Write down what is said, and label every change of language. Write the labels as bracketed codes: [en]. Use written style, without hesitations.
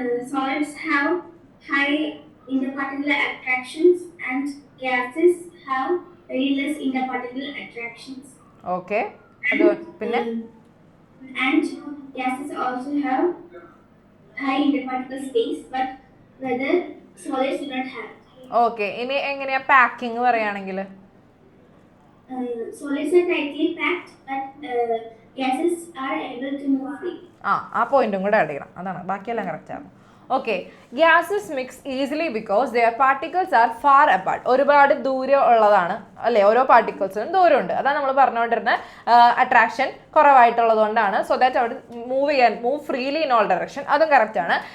[en] solids have high interparticular attractions and gases have very less interparticular attractions. [ml] Okay, അത് പിന്നെ [en] And gases also have high interparticular space, but whether solids do not have. [ml] Okay, ഇനി എങ്ങനെയാ packing പറയുകയാണെങ്കിൽ? [en] Solids are tightly packed, but gases are able to move freely. [ml] ആ പോയിന്റും കൂടെ add ചെയ്യണം, അതാണ്, ബാക്കിയെല്ലാം കറക്റ്റ് ആണ്. Okay, [en] Gases mix easily because their particles are far apart. [ml] ഒരുപാട് ദൂരം ഉള്ളതാണ് അല്ലേ, ഓരോ പാർട്ടിക്കിൾസിനും ദൂരമുണ്ട്, അതാണ് നമ്മൾ പറഞ്ഞുകൊണ്ടിരുന്ന അട്രാക്ഷൻ കുറവായിട്ടുള്ളത് കൊണ്ടാണ്. [en] so that [ml] അവിടെ [en] move freely in all direction, [ml] അതും കറക്റ്റ് ആണ്.